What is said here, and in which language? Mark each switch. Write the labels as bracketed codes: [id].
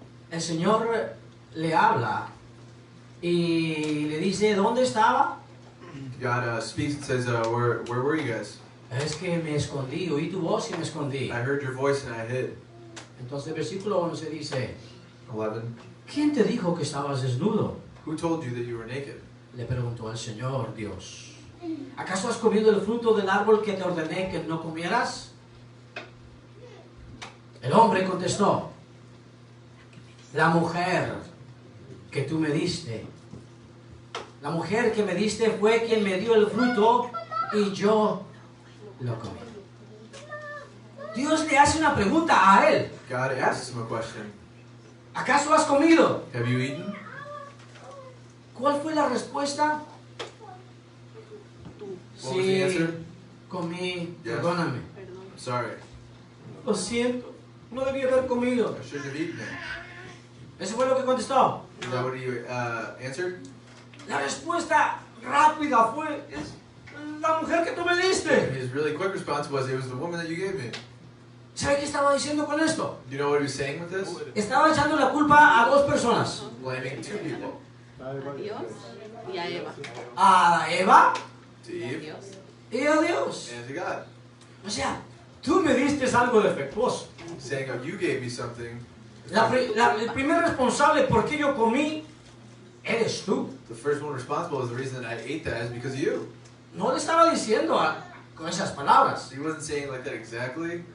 [es] El Señor le habla y le dice, ¿dónde estaba? [en] God speaks and says, where were you guys? [es] Es que me escondí, oí tu voz y me escondí. [en] I heard your voice and I hid. [es] Entonces el versículo 11 dice, [en] 11. [es] ¿quién te dijo que estabas desnudo? [en] Who told you that you were naked? [es] Le preguntó el Señor Dios. ¿Acaso has comido el fruto del árbol que te ordené que no comieras? El hombre contestó, la mujer que tú me diste, la mujer que me diste fue quien me dio el fruto y yo lo comí. Dios le hace una pregunta a él. [en] God asks him a question. [es] ¿Acaso has comido? [en] Have you eaten? [es] ¿Cuál fue la respuesta? [en] What was the answer? [es] Comí, [en] Yes. [es] perdóname. [en] I'm sorry. [es] Lo siento, no debí haber comido. [en] I shouldn't have eaten it. [es] Eso fue lo que contestó. [en] Is that what he answered? [es] La respuesta rápida fue, es la mujer que tú me diste. [en] His really quick response was, it was the woman that you gave me. [es] ¿Sabe qué estaba diciendo con esto? [en] Do you know what he was saying with this? [es] Estaba echando la culpa a dos personas. [en] Blaming two people. [es] A Dios y a Eva. A Eva [en] To Eve [es] Dios. y a Dios. [en] and to God. [es] O sea, tú me diste algo defectuoso. [en] Saying, oh, you gave me something. [es] El primer responsable por qué yo comí, eres tú. [en] The first one responsible is the reason that I ate that is because of you. [es] No le estaba diciendo con esas palabras. [en] He wasn't saying it like that exactly.